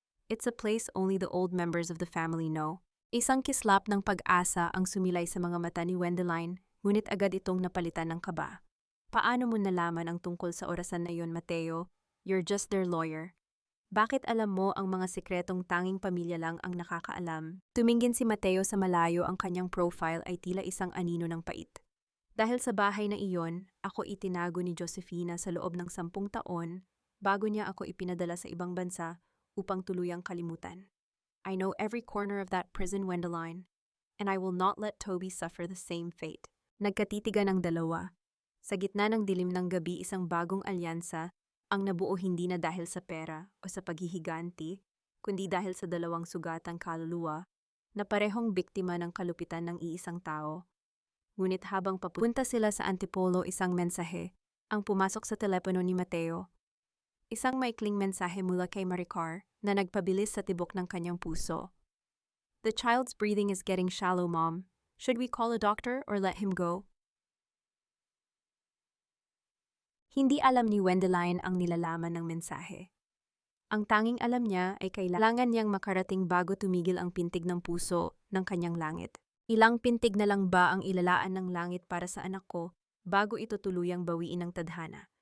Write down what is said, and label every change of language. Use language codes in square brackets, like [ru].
[en] It's a place only the old members of the family know. [tl] Isang kislap ng pag-asa ang sumilay sa mga mata ni Wendeline, ngunit agad itong napalitan ng kaba. Paano mo nalaman ang tungkol sa orasan na iyon, Mateo? [en] You're just their lawyer. [tl] Bakit alam mo ang mga sikretong tanging pamilya lang ang nakakaalam? Tumingin si Mateo sa malayo, ang kanyang profile ay tila isang anino ng pait. Dahil sa bahay na iyon, ako itinago ni Josefina sa loob ng 10 taon bago niya ako ipinadala sa ibang bansa upang tuluyang kalimutan. [en] I know every corner of that prison, Wendeline, and I will not let Toby suffer the same fate. [tl] Nagkatitigan ang dalawa. Sa gitna ng dilim ng gabi, isang bagong alyansa ang nabuo, hindi na dahil sa pera o sa paghihiganti, kundi dahil sa dalawang sugatang kaluluwa na parehong biktima ng kalupitan ng iisang tao. Ngunit habang papunta sila sa Antipolo, isang mensahe ang pumasok sa telepono ni Mateo. Isang maikling mensahe mula kay Maricar na nagpabilis sa tibok ng kanyang puso. [en] The child's breathing is getting shallow, Mom. Should we call a doctor or let him go? [tl] Hindi alam ni Wendeline ang nilalaman ng mensahe. Ang tanging alam niya ay kailangan niyang makarating bago tumigil ang pintig ng puso ng kanyang langit. Ilang pintig na lang ba ang ilalaan ng langit para sa anak ko bago ito tuluyang bawiin ng tadhana?